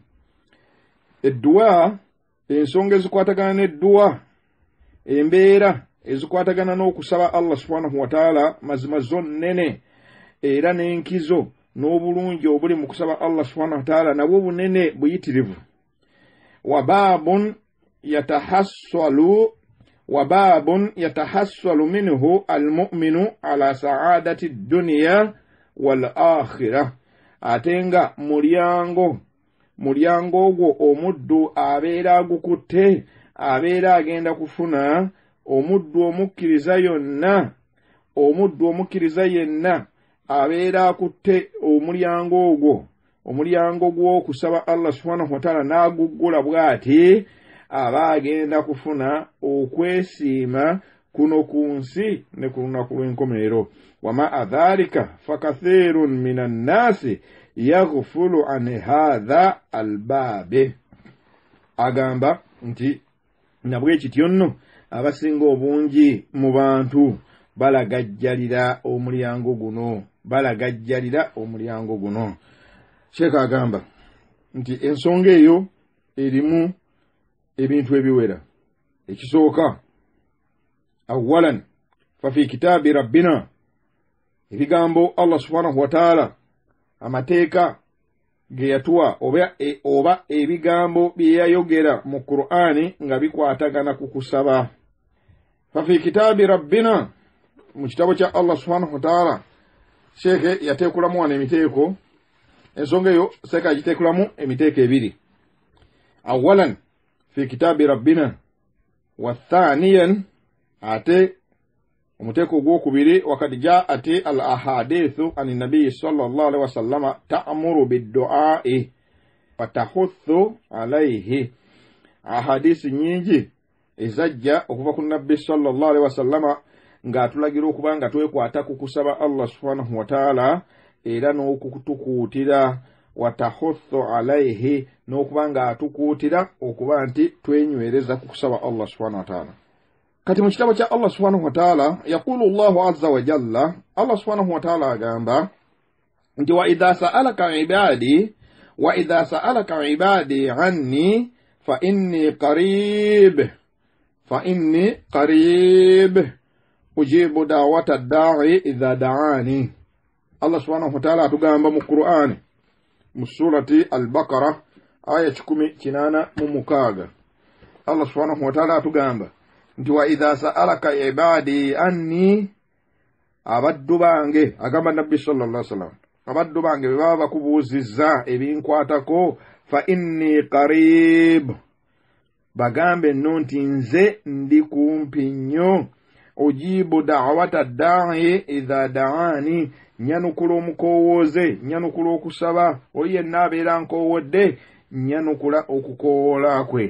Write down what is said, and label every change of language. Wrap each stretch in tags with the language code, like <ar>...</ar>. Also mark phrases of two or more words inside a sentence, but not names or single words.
<lg>Edduwa, ensonga ezikwatagana n'edduwa, embeera ezikwatagana n'okusaba</lg> <ar>الله سبحانه وتعالى</ar> <lg>mazima zo nnene, era n'enkizo n'obulungi obuli mu kusaba</lg> <ar>الله سبحانه وتعالى</ar> <lg>nabwo bunene buyitirivu.</lg> <ar>وبابٌ يتحصّل منه المؤمن على سعادة الدنيا والآخرة.</ar> <lg>Atenga mulyango ogwo omuddu abeera agukutte, abeera agenda kufuna omuddu omukkiriza yenna abeera akutte omulyango gw'okusaba</lg> <ar>الله سبحانه وتعالى</ar> <lg>n'aguggula bw'ati aba agenda kufuna okwesiima kuno ku nsi ne ku lunaku lw'enkomerero.</lg> <ar>ومع ذلك فكثير من الناس يغفل عن هذا الباب.</ar> <lg>Agamba nti nabwe kityo nno abasinga obungi mu bantu balagajjalira omulyango guno. Sheikh agamba nti ensonga eyo erimu ebintu ebiwera. Ekisooka,</lg> <ar>أولاً ففي كتاب ربنا,</ar> <lg>ebigambo</lg> <ar>الله سبحانه وتعالى</ar> <lg>amateeka ge yatuwa oba ebigambo bye yayogera mu Qur'ani nga bikwatagana ku kusaba.</lg> <ar>ففي كتاب ربنا,</ar> <lg>mu kitabo kya</lg> <ar>الله سبحانه وتعالى</ar> <lg>Sheikh yateekulamu wano emiteeko. Ensonga eyo seka agiteekulamu emiteeko ebiri.</lg> <ar>أولاً في كتاب ربنا وثانياً</ar> <lg>ate umuteeko ogwokubiri</lg> <ar>وقد جاءت الأحاديث عن النبي صلى الله عليه وسلم تأمر بالدعاء وتحث عليه.</ar> <lg>Ahadisi nyingi ezajja okuva ku nabbi</lg> <ar>صلى الله عليه وسلم</ar> <lg>nga atulagira okuba nga twekwata ku kusaba</lg> <ar>الله سبحانه وتعالى</ar> <lg>era n'okutukuutira</lg> <ar>وتحث عليه</ar> <lg>n'okuba nga atukuutira okuba nti twenywereza ku kusaba</lg> <ar>الله سبحانه وتعالى.</ar> <lg>Kati mu kitabo kya</lg> <ar>الله سبحانه وتعالى يقول الله عز وجل، الله سبحانه وتعالى</ar> <lg>agamba nti</lg> <ar>وإذا سألك عبادي عني فإني قريب أجيب دعوة الداع إذا دعان. الله سبحانه وتعالى</ar> <lg>atugamba mu Qur'ani mu surati al-Baqara aya 18</lg> <ar>الله سبحانه وتعالى</ar> <lg>atugamba nti</lg> <ar>وإذا سألك عبادي عني,</ar> <lg>abaddu bange, agamba nabbi</lg> <ar>صلى الله عليه وسلم,</ar> <lg>abaddu bange baba bakubuuzizza ebinkwatako</lg> <ar>فإني قريب,</ar> <lg>bagambe nno nti nze ndi kumpi nnyo.</lg> <ar>أجيب دعوة الداع إذا دعان,</ar> <lg>nyanukula omukowooze, nyanukula okusaba oli yenna abeera nkowodde, nyanukula okukoola kwe.</lg>